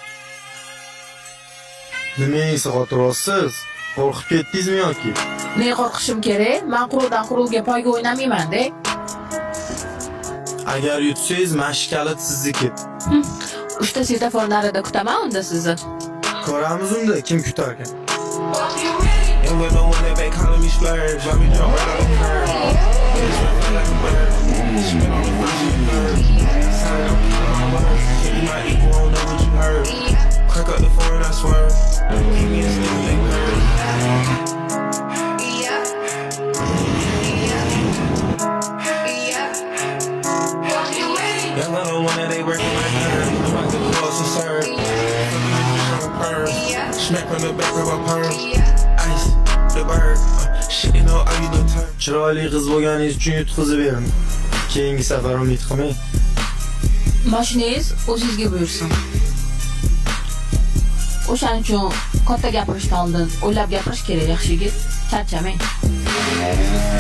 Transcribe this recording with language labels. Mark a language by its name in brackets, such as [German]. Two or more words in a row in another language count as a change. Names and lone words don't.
[Uzbek] Nimangizni xotirasiz? Qo'rqib ketdingizmi yoki? Ne qo'rqishim kerak? Men quruvdan quruvga poyga o'ynamayman-da. Agar yutsangiz mashkalit sizniki. Uchta svetofor narida kutaman unda sizni. Ko'ramiz unda kim kutar ekan. [English] And when no one that back calling me splurge, let me jump right out the curb. It's running like a bird. Spin on the first you bird. Sign up, keep my word. You might equal, won't know what you heard. Crack up the phone, I swear. Keep me a sneaky like bird. Young little one that they working my nerve. I'm about to close and serve. Smack from the back of a perm. Ice, the bird. Shit, you know, I use the turn. [Uzbek] Chiroyli qiz bo'lganingiz uchun yutqizib bering. Keyingi safar umid qilmang. Mashinangiz o'zingizga buyursin. O'shaning uchun katta gapirishdan oldin o'ylab gapirish kerak, yaxshi yigit. Charchamang.